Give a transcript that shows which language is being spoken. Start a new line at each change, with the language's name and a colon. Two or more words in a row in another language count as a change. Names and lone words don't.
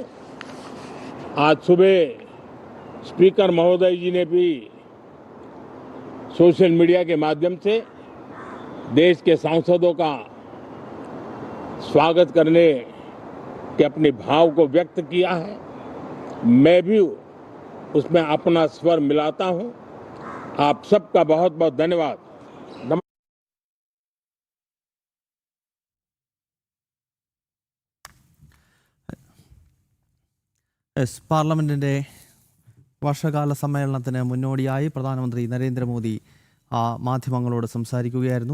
Hindi: आज सुबह स्पीकर महोदय जी ने भी
English: social media
Hindi: के माध्यम से देश के सांसदों का स्वागत करने के अपने भाव को व्यक्त किया है। मैं भी उसमें अपना स्वर मिलाता हूं। आप सबका बहुत बहुत धन्यवाद।
Malayalam: പാർലമെന്റിന്റെ വർഷകാല സമ്മേളനത്തിന് മുന്നോടിയായി പ്രധാനമന്ത്രി നരേന്ദ്രമോദി മാധ്യമങ്ങളോട് സംസാരിക്കുകയായിരുന്നു.